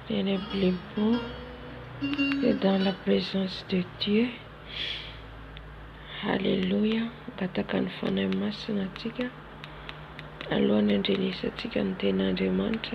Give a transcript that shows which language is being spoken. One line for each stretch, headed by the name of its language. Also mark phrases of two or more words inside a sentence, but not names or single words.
French: n'est plus beau et dans la présence de Dieu. Alléluia.
Malagasy: Ngataka ny fanahy masina atsika alohan'ny andrenisantsika ny ten'Andriamanitra.